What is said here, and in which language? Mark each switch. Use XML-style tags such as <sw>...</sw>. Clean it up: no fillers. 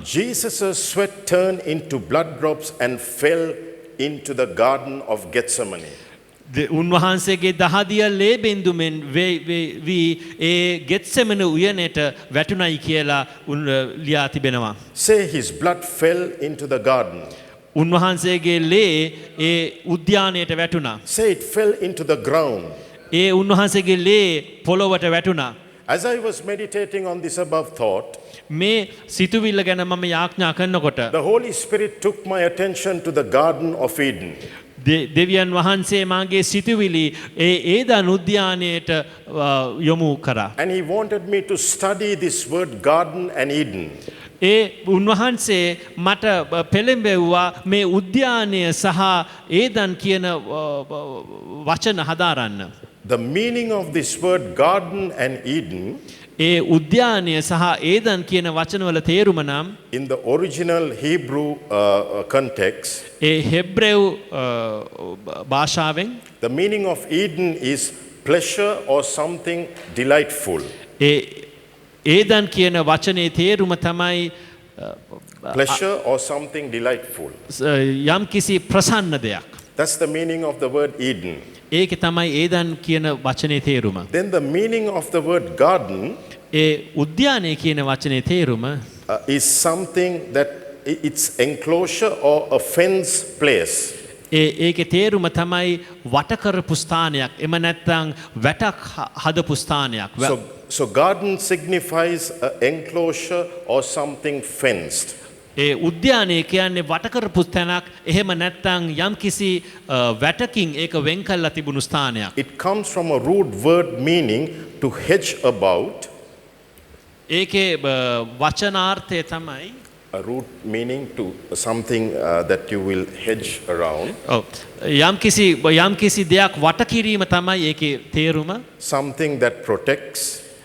<en>Jesus' sweat turned into blood drops and fell into the Garden of Gethsemane.</en> <si>උන්වහන්සේගේ දහදිය ලේ බින්දුවෙන් වී ඒ ගෙත්සෙමන උයනට වැටුණයි කියලා ලියා තිබෙනවා.</si> <en>Say his blood fell into the garden.</en> <si>උන්වහන්සේගේ ලේ ඒ උද්‍යානයට වැටුණා.</si> <en>Say it fell into the ground.</en> <si>ඒ උන්වහන්සේගේ ලේ පොළොවට වැටුණා.</si> <en>As I was meditating on this above thought,</en> <si>මේ සිතුවිල්ල ගැන මම යාඥා කරනකොට</si> <en>the Holy Spirit took my attention to the Garden of Eden.</en> <si>දෙවියන් වහන්සේ මාගේ සිතුවිලි ඒදන් උද්‍යානයට යොමු කරා.</si> <en>And he wanted me to study this word Garden and Eden.</en> <si>උන්වහන්සේ මට පෙළඹෙව්වා මේ උද්‍යානය සහ ඒදන් කියන වචන හදාරන්න.</si> <en>The meaning of this word Garden and Eden</en> <si>උද්‍යානය සහ ඒදන් කියන වචනවල තේරුම නම්</si> <en>in the original Hebrew context,</en> <si>Hebrew භාෂාවෙන්</si> <en>the meaning of Eden is pleasure or something delightful.</en> <si>Eden කියන වචනේ තේරුම තමයි</si> <en>Pleasure or something delightful.</en> <si>යම් කිසි ප්‍රසන්න දෙයක්.</si> <en>That's the meaning of the word Eden.</en> <si>ඒක තමයි ඒදන් කියන වචනේ තේරුම.</si> <en>Then the meaning of the word garden</en> <si>උද්‍යානය කියන වචනේ තේරුම</si> <en>is something that it's enclosure or a fence place.</en> <si>ඒකේ තේරුම තමයි වටකරපු ස්ථානයක්. එම නැත්නම් වැටක් හදපු ස්ථානයක්.</si> <en>So garden signifies an enclosure or something fenced.</en> <si>උද්‍යානය කියන්නේ වටකරපු තැනක්. එහෙම නැත්නම් යම්කිසි වැටකින් ඒක වෙන් කරලා තිබුණු ස්ථානයක්.</si> <en>It comes from a root word meaning to hedge about.</en> <si>ඒකේ වචනාර්ථය තමයි</si> <en>a root meaning to something that you will hedge around.</en> <si>යම්කිසි දෙයක් වට කිරීම තමයි ඒකේ තේරුම.</si> <en>Something that protects.</en>